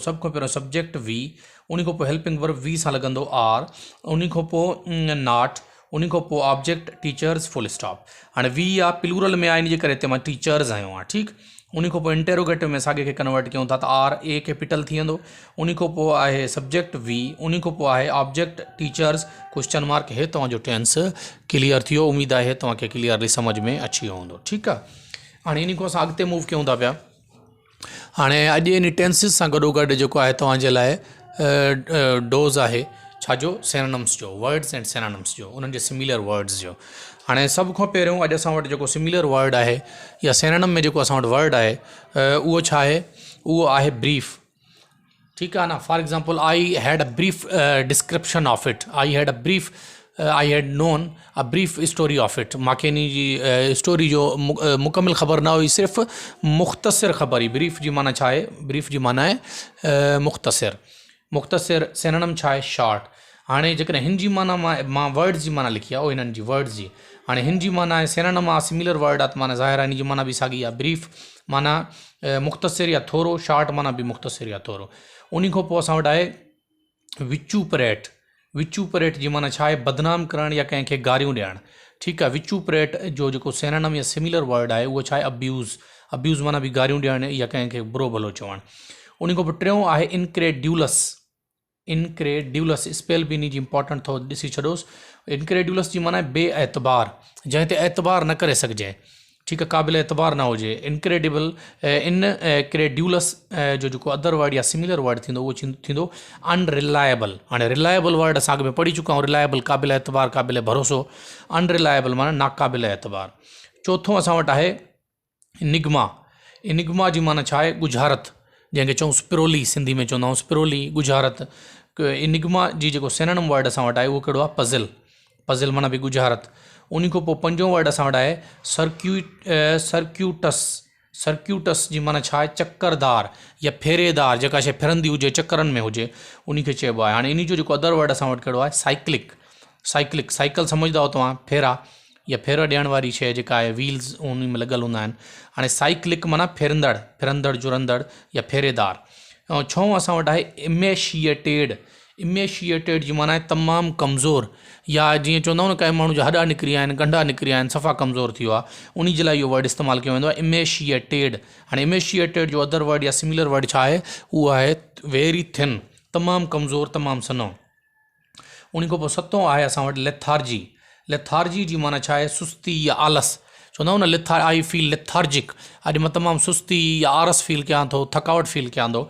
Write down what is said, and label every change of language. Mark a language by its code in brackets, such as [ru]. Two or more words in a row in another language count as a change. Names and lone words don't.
[sd] सभ खां पहिरियों [en] subject we, [sd] उन खां पोइ [en] helping verb we [sd] सां लॻंदो आर, उन खां पोइ नॉट, उन खां पोइ [en] object teachers, full stop. [sd] हाणे वी आहे प्लूरल में आहे, इन जे करे हिते मां टीचर्स आयो आहे। ठीकु। उन खां पोइ इंटेरोगेटिव में साॻे खे कन्वर्ट कयूं था त [en] are A capital [sd] थी वेंदो। उन खां पोइ आहे [en] subject we, [sd] उन खां पोइ आहे [en] object teachers, question mark. [sd] हे तव्हांजो [en] tense clear [sd] थी वियो। उमेदु आहे तव्हांखे क्लियरली सम्झ में अची वियो हूंदो। ठीकु आहे। हाणे इन खां असां अॻिते मूव कयूं था पिया। हाणे अॼु इन टेंसिस सां गॾोगॾु जेको आहे तव्हांजे लाइ डोज़ आहे छाजो? सिनोनिम्स जो, [en] words and synonyms [sd] जो, उन्हनि जे [en] similar words [sd] जो। हाणे सभ खां पहिरियों अॼु असां वटि जेको [en] similar word [sd] आहे या सिनोनिम में जेको असां वटि वर्ड आहे उहो छा आहे? उहो आहे ब्रीफ। ठीकु आहे न। [en] for example, I had a brief description of it. I had a brief, I had known a brief story of it. [sd] मूंखे इन जी स्टोरी जो मुकमिल ख़बर न हुई, सिर्फ़ु मुख़्तसिर ख़बर हुई। ब्रीफ जी माना छा आहे? ब्रीफ जी माना आहे मुख़्तसिर। मुख़्तसिर सिनोनिम छा आहे? शॉर्ट। हाणे जेकॾहिं हिन जी माना मां वर्ड्स जी माना लिखी आहे, उहो हिननि जी वर्ड्स जी। हाणे हिन जी माना आहे सिनोनिम आहे, [en] similar word [sd] आहे, त माना ज़ाहिर आहे हिन जी माना बि साॻी आहे। ब्रीफ माना मुख़्तसिर या थोरो, शॉर्ट माना बि मुख़्तसिर या थोरो। उन खां पोइ असां वटि आहे विचूपरेट। विचूपरेट जी माना छा आहे? बदनाम करणु या कंहिंखे गारियूं ॾियणु। ठीकु आहे। विचूपरेट जो जेको सिनोनिम या [en] similar word [sd] आहे उहो छा आहे? अब्यूज़। अब्यूज़ माना बि गारियूं ॾियणु या कंहिंखे बुरो भलो चवणु। उन खां पोइ टियों आहे इनक्रेड्यूलस। [en] incredulous spell [sd] बि इन जी इंपॉर्टेंट थो ॾिसी छॾोसि। इनक्रेड्यूलस जी माना आहे बे एतबार, जंहिं ते एतबार न करे सघिजे। ठीकु आहे। क़ाबिल एतबार न हुजे। इनक्रेडिबल, इनक्रेड्यूलस जो जेको [en] other word [sd] या [en] similar word [sd] थींदो उहो थींदो अनरिलायबल। हाणे [en] reliable word [sd] असां अॻु में पढ़ी चुका आहियूं। रिलायबल क़ाबिल एतबार, क़ाबिल भरोसो। अनरिलायबल माना नाक़ाबिल एतबार। चोथों असां वटि आहे निगमा। निगमा जी माना छा आहे? गुझारत, जंहिंखे चऊं स्पिरोली, सिंधी में चवंदा आहियूं स्पिरोली, गुझारत। निगमा जी जेको [en] synonym word [sd] असां वटि आहे उहो कहिड़ो आहे? पज़ल। पज़ल माना बि गुझारत। उन खां पोइ पंजों वर्ड असां वटि आहे सर्क्यूटस। सर्क्यूटस जी माना छा आहे? चक्करदार या फेरेदार, जेका शइ फिरंदी हुजे, चक्करनि में हुजे, उन खे चइबो आहे। हाणे इन जो जेको [en] other word [sd] असां वटि कहिड़ो आहे? साइक्लिक। साइक्लिक, साइकिल सम्झंदा तव्हां, फेरा या फेर ॾियण वारी शइ जेका आहे, व्हील्स उन में लॻल हूंदा आहिनि। हाणे साइक्लिक माना फिरंदड़, फिरंदड़ जुरंदड़ या फेरेदार। ऐं छहों असां वटि आहे इमेशिएटेड। इमेशिएटेड जी माना आहे तमामु कमज़ोर, या जीअं चवंदा आहियूं न कंहिं माण्हू जा हॾा निकिरी आहिनि, गंढा निकिरी आहिनि, सफ़ा कमज़ोर थी वियो आहे, उन जे लाइ इहो वर्ड इस्तेमालु कयो वेंदो आहे इमेशिएटेड। हाणे इमेशिएटेड जो [en] other word [sd] या [en] similar word [sd] छा आहे? उहो आहे [en] very thin, [sd] तमामु कमज़ोर, तमामु सनो। उन खां पोइ सतों आहे असां वटि लेथार्जी। लेथार्जी जी माना छा आहे? सुस्ती या आलस। चवंदा आहियूं न [en] I feel lethargic, [sd] अॼु मां तमामु सुस्ती या आरस फील कयां थो, थकावट फील कयां थो।